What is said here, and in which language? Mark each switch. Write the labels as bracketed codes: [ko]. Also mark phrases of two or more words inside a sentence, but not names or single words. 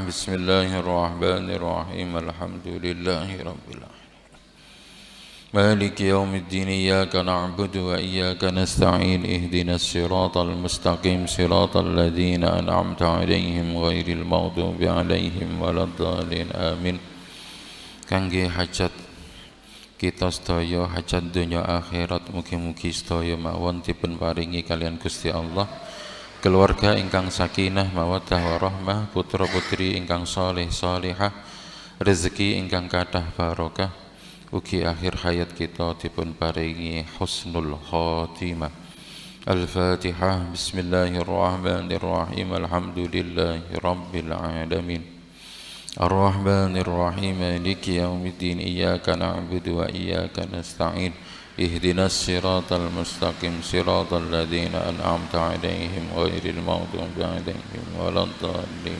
[ar] بسم الله الرحمن الرحيم. الحمد لله رب العالمين. مالك يوم الدين. إياك نعبد وإياك نستعين. اهدنا الصراط المستقيم. صراط الذين أنعمت عليهم غير المغضوب عليهم ولا الضالين. Amin. [jv] Kangge hajat kita sedaya, hajat dunya akhirat, mugi-mugi sedaya mawon dipun paringi kalian Gusti Allah. Keluarga ingkang [ar] سكينة مودة ورحمة, [jv] putra putri ingkang saleh salihah, rezeki ingkang kathah barokah, ugi akhir hayat kita dipun paringi [ar] حسن الخاتمة. [jv] Al-Fatihah. [ar] بسم الله الرحمن الرحيم. الحمد لله رب العالمين. الرحمن الرحيم. مالك يوم الدين. إياك نعبد وإياك نستعين. اهدنا الصراط المستقيم. صراط الذين أنعمت عليهم غير المغضوب عليهم ولا الضالين.